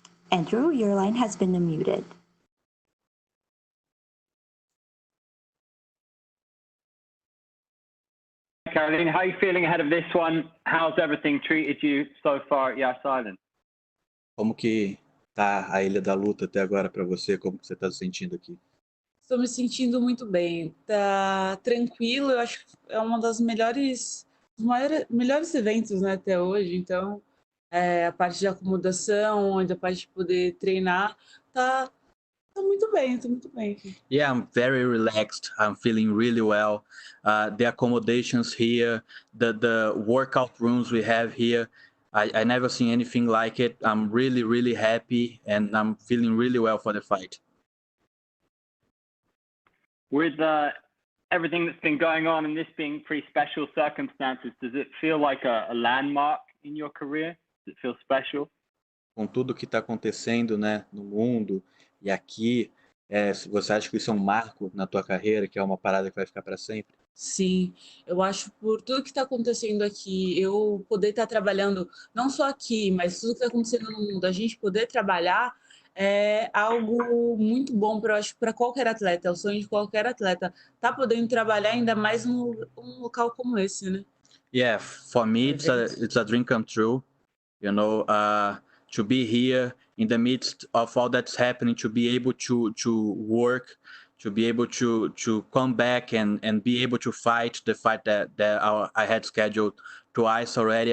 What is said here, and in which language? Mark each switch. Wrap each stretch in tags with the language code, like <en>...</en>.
<en>Andrew, your line has been unmuted. Carolina, how are you feeling ahead of this one? How's everything treated you so far at Yas Island?</en> <pt>Como que tá a Ilha da Luta até agora para você? Como que você está se sentindo aqui? Estou me sentindo muito bem. Tá tranquilo, eu acho que é uma das melhores eventos, né, até hoje. Então, a parte de acomodação, a parte de poder treinar, tá muito bem, tô muito bem.</pt> <en>Yeah, I'm very relaxed. I'm feeling really well. The accommodations here, the workout rooms we have here, I never seen anything like it. I'm really, really happy, and I'm feeling really well for the fight. With everything that's been going on and this being pretty special circumstances, does it feel like a landmark in your career? Does it feel special?</en> <pt>Com tudo que está acontecendo, né, no mundo e aqui, você acha que isso é um marco na tua carreira, que é uma parada que vai ficar para sempre? Sim, eu acho por tudo que está acontecendo aqui, eu poder estar trabalhando, não só aqui, mas tudo que está acontecendo no mundo, a gente poder trabalhar é algo muito bom para qualquer atleta, é o sonho de qualquer atleta, tá podendo trabalhar ainda mais num local como esse, né?</pt> <en>Yeah, for me it's a dream come true, you know, to be here in the midst of all that's happening, to be able to work, to be able to come back and be able to fight the fight that I had scheduled twice already.</en>